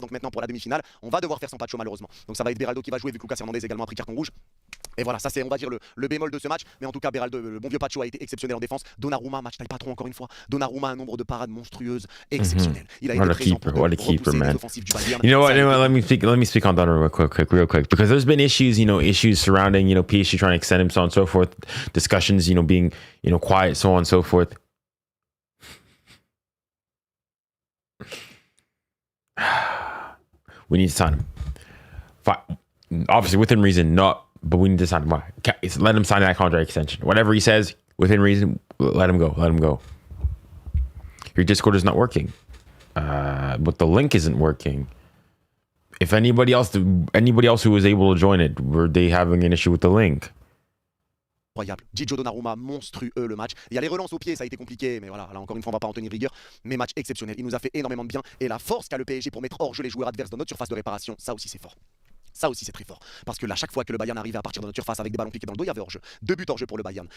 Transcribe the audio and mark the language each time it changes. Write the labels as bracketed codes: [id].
[fr] Donc maintenant, pour la demi-finale, on va devoir faire son Pacho malheureusement. Donc ça va être Beraldo qui va jouer vu que Lucas Hernandez également a pris carton rouge. Et voilà, ça c'est, on va dire, le bémol de ce match. Mais en tout cas, Beraldo, le bon vieux Pacho a été exceptionnel en défense. Donnarumma, match taille patron encore une fois. Donnarumma, un nombre de parades monstrueuses, exceptionnel. Il a été présent pour repousser les offensives du Bayern. [en] You know what? Let me speak on Donnarumma real quick, because there's been issues, issues surrounding, PSG trying to extend him, so on and so forth. Discussions, being, quiet, so on and so forth. We need to sign him. Obviously, within reason, but we need to sign him. Let him sign that contract extension. Whatever he says, within reason, let him go. Let him go. Your Discord is not working. But the link isn't working. If anybody else who was able to join it, were they having an issue with the link? [fr] Incroyable. Gigio Donnarumma, monstrueux le match. Il y a les relances au pied, ça a été compliqué, mais voilà, là encore une fois, on va pas en tenir rigueur. Mais match exceptionnel. Il nous a fait énormément de bien. Et la force qu'a le PSG pour mettre hors jeu les joueurs adverses dans notre surface de réparation, ça aussi c'est fort. Ça aussi c'est très fort. Parce que là, chaque fois que le Bayern arrivait à partir de notre surface avec des ballons piqués dans le dos, il y avait hors-jeu. 2 buts hors-jeu pour le Bayern.